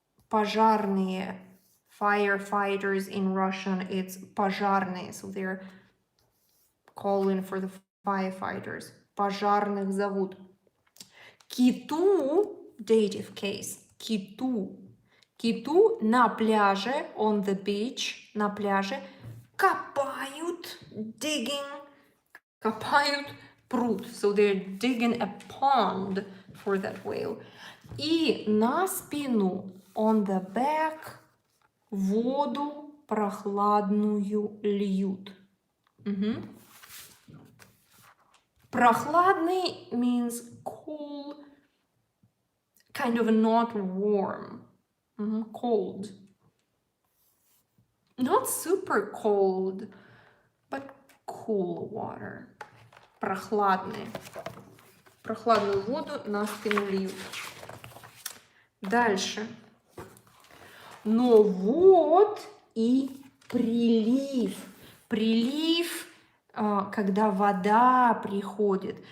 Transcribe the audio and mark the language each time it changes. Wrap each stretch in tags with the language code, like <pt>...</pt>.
<ru>Пожарные.</ru> <en>Firefighters in Russian, it's пожарные. So they're calling for the firefighters.</en> <ru>Пожарных зовут. Киту, dative case, киту. Киту на пляже,</ru> <en>on the beach,</en> <ru>на пляже, копают, digging, копают пруд.</ru> <en>So they're digging a pond for that whale.</en> <ru>И на спину,</ru> <en>on the back,</en> <ru>воду прохладную льют.</ru> <en>Прохладный means cool, kind of not warm. Cold. Not super cold, but cool water.</en> <ru>Прохладный. Прохладную воду на спину льют. Дальше. Но вот и прилив. Прилив, когда вода приходит.</ru>